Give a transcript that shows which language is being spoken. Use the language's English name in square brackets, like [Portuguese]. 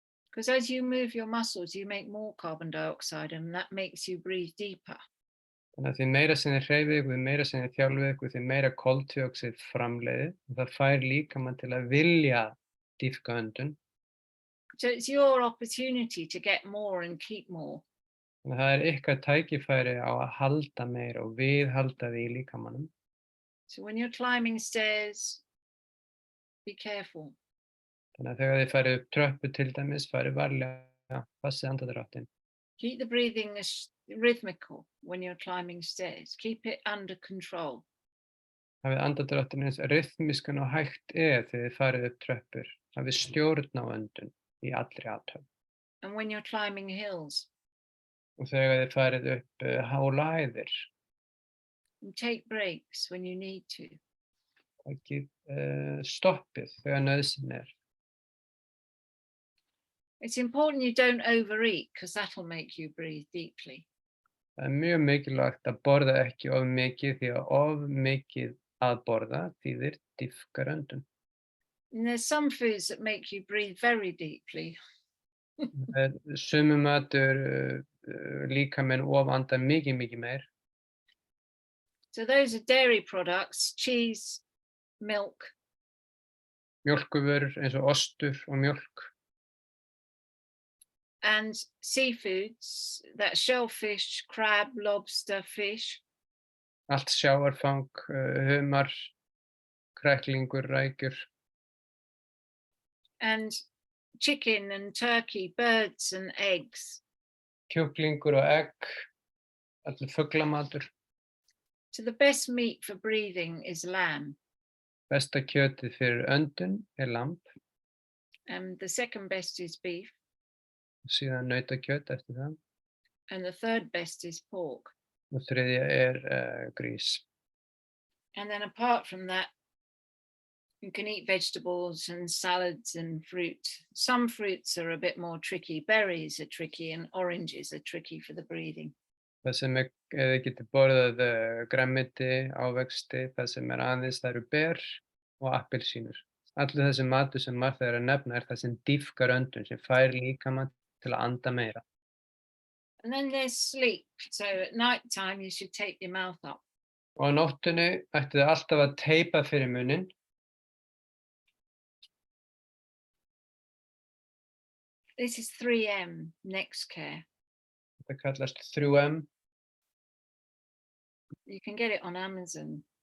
[English] Because as you move your muscles, you make more carbon dioxide and that makes you breathe deeper. [Icelandic] Þannig að því meira sem þið hreyfið ykkur, því meira sem þið þjálfið ykkur, því meira koltvíoxíð framleiðið og það fær líkamann til að vilja dýpka öndun. [English] So it's your opportunity to get more and keep more. [Icelandic] Þannig að það er ykkar tækifæri á að halda meira og viðhalda því í líkamannum. [English] So when you're climbing stairs, be careful. [Icelandic] Þannig að þegar þið farið upp tröppu til dæmis, farið varlega, passið andardráttinn. [English] Keep the breathing rhythmical when you're climbing stairs. Keep it under control. [Icelandic] Hafið andardráttinn eins ryþmiskan og hægt þegar þið farið upp tröppur. Hafið stjórn á öndun í allri athöfn. [English] And when you're climbing hills. [Icelandic] Og þegar þið farið upp hála hæðir. [English] And take breaks when you need to. [Icelandic] Takið stoppið þegar nauðsyn er. [English] It's important you don't overeat because that'll make you breathe deeply. [Icelandic] Það er mjög mikilvægt að borða ekki of mikið því að of mikið að borða þýðir dýpkar öndun. [English] And there's some foods that make you breathe very deeply. [Icelandic] Sumur matur líkaminn ofanda mikið meir. [English] So those are dairy products, cheese, milk. [Icelandic] Mjólkurvörur eins og ostur og mjólk. [English] And seafoods, that shellfish, crab, lobster, fish. [Icelandic] Allt sjávarfang, humar, kræklingur, rækjur. [English] And chicken and turkey, birds and eggs. [Icelandic] Kjúklingur og egg, allur fuglamatur. [English] So the best meat for breathing is lamb. [Icelandic] Besta kjötið fyrir öndun er lamb. [English] And the second best is beef. [Icelandic] Síðan nautakjöt eftir það. [English] And the third best is pork. [Icelandic] Og þriðja er grís. [English] And then apart from that, you can eat vegetables and salads and fruit. Some fruits are a bit more tricky. Berries are tricky and oranges are tricky for the breathing. [Icelandic] Það sem þið getið borðað grænmeti, ávexti, það sem aðeins, það eru ber og appelsínur. Allur þessi matur sem Martha er að nefna er það sem dýpkar öndun, sem fær líkamann til að anda meira. [English] And then there's sleep. So at night time, you should tape your mouth up. [Icelandic] Og á nóttunni ættu þið alltaf að teipa fyrir munninn. [English] This is 3M, next care. [Icelandic] Þetta kallast 3M. [English] You can get it on Amazon.